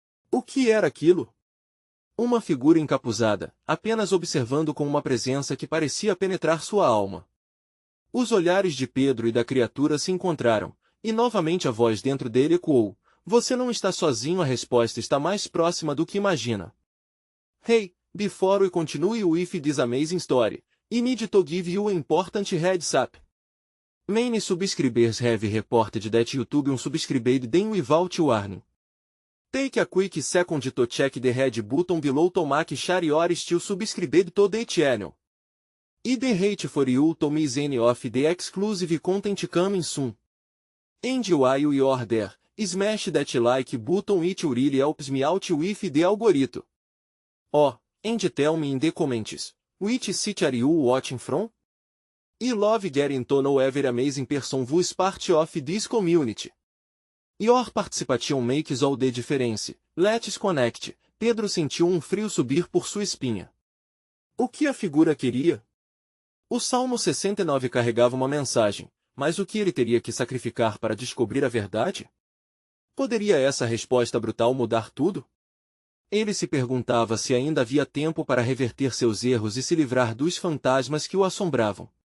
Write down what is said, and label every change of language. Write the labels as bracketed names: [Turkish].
[Portuguese] O que era aquilo? Uma figura encapuzada, apenas observando com uma presença que parecia penetrar sua alma. Os olhares de Pedro e da criatura se encontraram, e novamente a voz dentro dele ecoou: "Você não está sozinho, a resposta está mais próxima do que imagina." [English] Hey, before we continue with this amazing story, I need to give you an important heads up. Many subscribers have reported that YouTube unsubscribed them without warning. Take a quick second to check the red button below to make sure you are still subscribed to the channel. I the hate for you to miss any of the exclusive content coming soon. And while you're there, smash that like button, it really helps me out with the algorithm. Oh, and tell me in the comments, which city are you watching from? I love getting to know every amazing person who's part of this community. Your participation makes all the difference. Let's connect. [Portuguese] Pedro sentiu um frio subir por sua espinha. O que a figura queria? O Salmo 69 carregava uma mensagem, mas o que ele teria que sacrificar para descobrir a verdade? Poderia essa resposta brutal mudar tudo? Ele se perguntava se ainda havia tempo para reverter seus erros e se livrar dos fantasmas que o assombravam.